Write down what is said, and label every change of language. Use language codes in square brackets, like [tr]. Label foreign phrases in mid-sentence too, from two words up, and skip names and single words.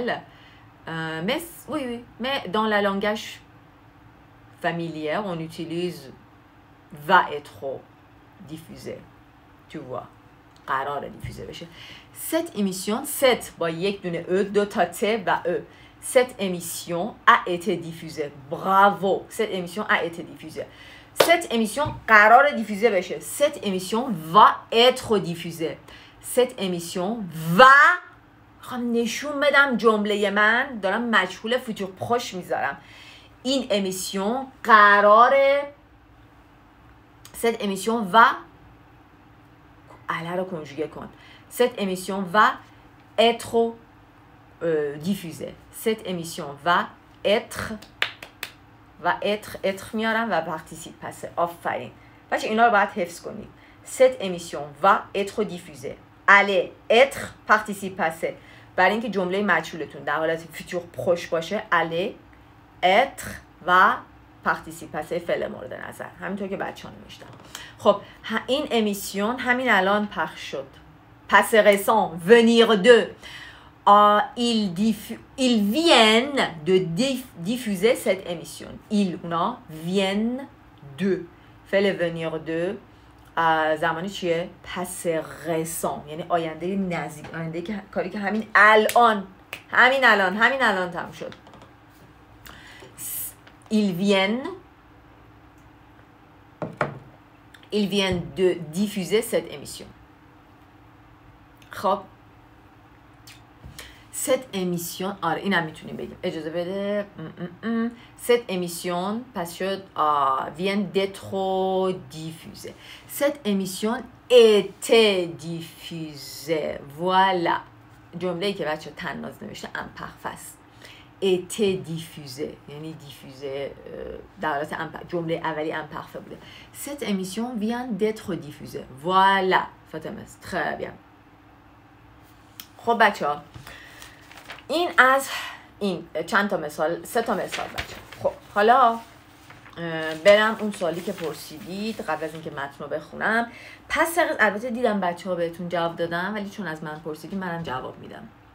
[fr] Mais oui, mais dans le langage familier, on utilise va être diffusé. Tu vois. [fa] قرار diffusé بشه. [fr] Cette émission, cette [fa] با یک دونه ا، 2 تا ت و ا. [fr] Cette émission a été diffusée. Bravo. Cette émission a été diffusée. Cette émission قرار diffusé بشه. Cette émission va être diffusée. Cette émission va [fa] خواهم نشون بدم جمله من دارم مجهول [fr] futur proche [fa] میذارم. این امیسیون قراره [fr] cette émission va [fa] اله رو کنجوگه کن. [fr] Cette émission va être diffusée. Cette émission va être [fa] میارم و [fr] participe passé. آفرین. [fa] بچه اینا رو باید حفظ کنید. [fr] Cette émission va être diffusée. aller être participe passé. [fa] برای اینکه جمله مجهولتون در حالت [fr] futur proche [fa] باشه [fr] aller être [fa] و [fr] participe passé [fa] فعل مورد نظر. همینطور که بچه‌ها نوشتن. خب این امیسیون همین الان پخش شد. [fr] passé récent venir de. Ils viennent de diffuser cette émission. Ils viennent de. فعل venir de [fa] زمانی چیه؟ [fr] passé récent. [fa] یعنی آینده نزدیک. آینده که کاری که همین الان تمام شد. [fr] Ils viennent de diffuser cette émission. [fa] خب [fr] cette émission [fa] آره اینم میتونیم بگیم. اجازه بده. [fr] cette émission [fa] پس شد [fr] vient d'être diffusée. cette émission était diffusée. voilà. [fa] جمله‌ای که بچه تناز نوشته امپرفس. [fr] était diffusée [fa] یعنی diffusée در حالت جمله اولی امپرفه بوده. [fr] cette émission vient d'être diffusée. voilà. فاطمه très bien. [fa] خب بچه‌ها این از این چند تا مثال 3 تا مثال بچه. خب حالا برم اون سوالی که پرسیدید قبل از اینکه متن رو بخونم. پس البته دیدم بچه‌ها بهتون جواب دادم ولی چون از من پرسیدید منم جواب میدم.